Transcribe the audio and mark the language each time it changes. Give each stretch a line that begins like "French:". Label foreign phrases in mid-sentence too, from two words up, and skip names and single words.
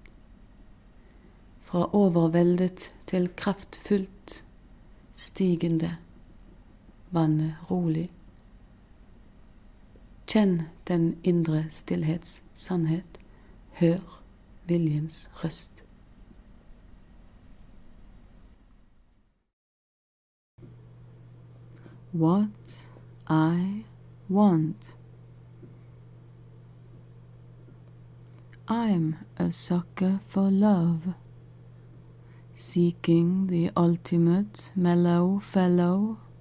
Norwegian: Fra overveldet til kraftfullt, stigende, vannet rolig. Kjenn den indre stillhets sannhet, hør viljens røst.
English: What I want. I'm a sucker for love, seeking the ultimate mellow fellow.